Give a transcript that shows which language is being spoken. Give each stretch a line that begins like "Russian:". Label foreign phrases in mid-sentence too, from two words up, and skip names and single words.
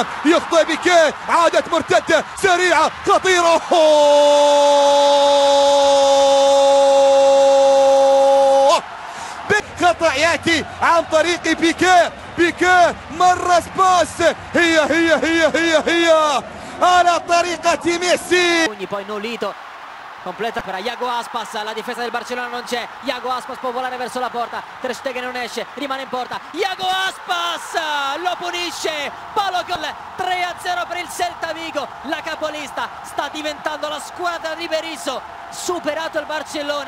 Arabic: يخطئ بيكيه، عادة مرتدة سريعة خطيرة، خطأ يأتي عن طريق بيكيه، بيكيه مرة سباس، هي على طريقة ميسي.
Italian: Poi Nolito completa per Iago Aspas, la difesa del Barcellona non c'è, Iago Aspas può volare verso la porta, Ter Stegen non esce, rimane in porta, Iago Aspas lo punisce, palo gol, 3-0 per il Celta Vigo. La capolista sta diventando la squadra di Berizzo, superato il Barcellona.